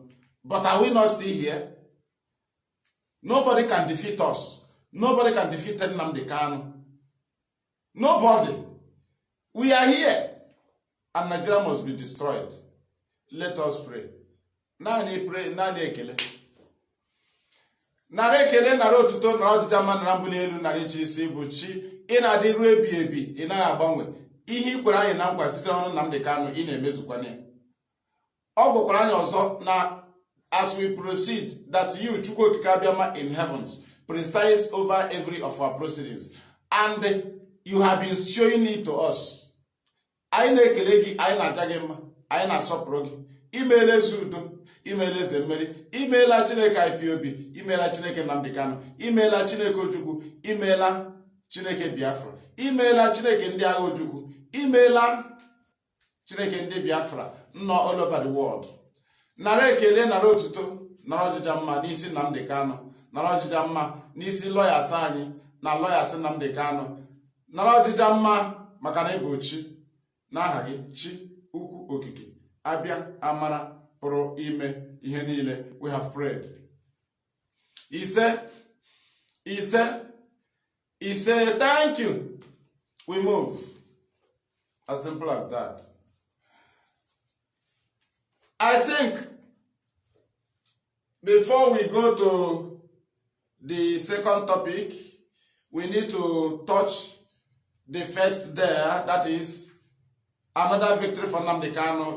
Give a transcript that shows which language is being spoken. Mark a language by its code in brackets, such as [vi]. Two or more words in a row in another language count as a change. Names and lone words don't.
[en] But are we not still here? Nobody can defeat us. Nobody can defeat NNAMDI KANU. Nobody. We are here. And Nigeria must be destroyed. Let us pray. [ig] Nani pray, nani ekele. Nare ekele, nare otuto, nare ọjịja mma, nare mbuli elu, nare chi isi bụ chi. Ị na-adịru ebi ebi, ị naghị agbanwe. Ihe i kwere anyị na nkwa site n'ọnụ NNAMDI KANU, ị na-emezukwa ya. Ọ gwakwara anyị ọzọ na [en] as we proceed, that you, Chukwu Okike Abiama in heavens, preside over every of our proceedings. And you have been showing it to us. [ig] Anyị na-ekele gị, anyị na-aja gị mma, anyị na-asọpụrụ gị. Imeela Zudo, imeela Zemeri, imeela Chineke IPOB, imeela Chineke NNAMDI KANU, imeela Chineke Ojukwu, imeela Chineke Biafra, imeela Chineke ndị agha Ojukwu, imeela Chineke ndị Biafra, nọ [en] all over the world. [ig] Nara ekele, nara otuto, nara ọjịja mma n'isi NNAMDI KANU, nara ọjịja mma n'isi lawyers anyị na lawyers NNAMDI KANU, nara ọjịja mma maka na ịbụ chi n'aha gị, chi ukwu okike. Abia amara pụrụ ime ihe niile. [en] We have prayed. He said, thank you. We move. As simple as that. I think before we go to the second topic, we need to touch the first there, that is another victory for NNAMDI KANU.